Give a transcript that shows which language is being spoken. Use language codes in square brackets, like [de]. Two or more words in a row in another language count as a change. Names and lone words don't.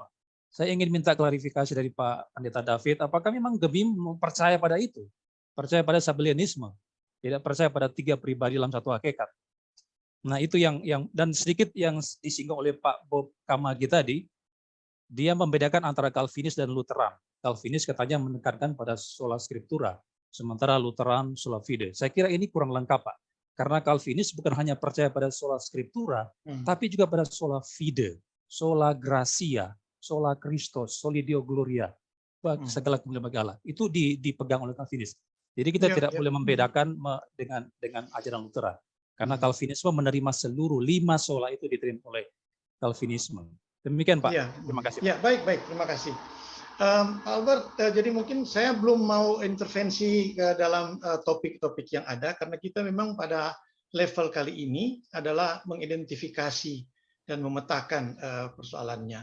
[id] Saya ingin minta klarifikasi dari Pak Pendeta David, apakah memang Gemim percaya pada itu? Percaya pada Sabellianisme? Tidak percaya pada 3 pribadi dalam satu hakikat. Nah, itu yang dan sedikit yang disinggung oleh Pak Bob Kamagi tadi, dia membedakan antara Calvinis dan Lutheran. Calvinis katanya menekankan pada [la] sola scriptura, [id] sementara Lutheran [la] sola fide. [id] Saya kira ini kurang lengkap, Pak. Karena Calvinis bukan hanya percaya pada [la] sola scriptura, [id] tapi juga pada [la] sola fide, sola gratia, sola Christos, soli Deo gloria, [id] segala kemuliaan bagi Allah. Itu dipegang oleh Calvinis. Jadi kita tidak boleh membedakan dengan ajaran Lutheran. Karena Calvinisme menerima seluruh 5 sola itu diterima oleh Calvinisme. Demikian Pak. Terima kasih. Ya, baik, terima kasih. Pak Albert, jadi mungkin saya belum mau intervensi ke dalam topik-topik yang ada, karena kita memang pada level kali ini adalah mengidentifikasi dan memetakan persoalannya.